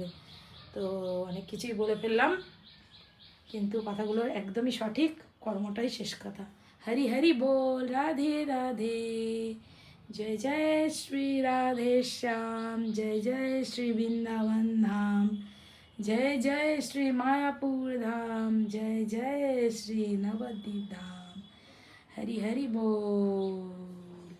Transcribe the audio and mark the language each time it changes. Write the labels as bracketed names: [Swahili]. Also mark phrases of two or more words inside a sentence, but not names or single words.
[Bangla] তো অনেক কিছুই বলে ফেললাম, কিন্তু কথাগুলোর একদমই সঠিক, কর্মটাই শেষ কথা। হরি হরি বল, রাধে রাধে, জয় জয় শ্রী রাধে শ্যাম, জয় জয় শ্রী বৃন্দাবন ধাম, [Hindi] जय जय श्री मायापुर धाम, जय जय श्री नवद्वीप धाम। हरि हरि बोल।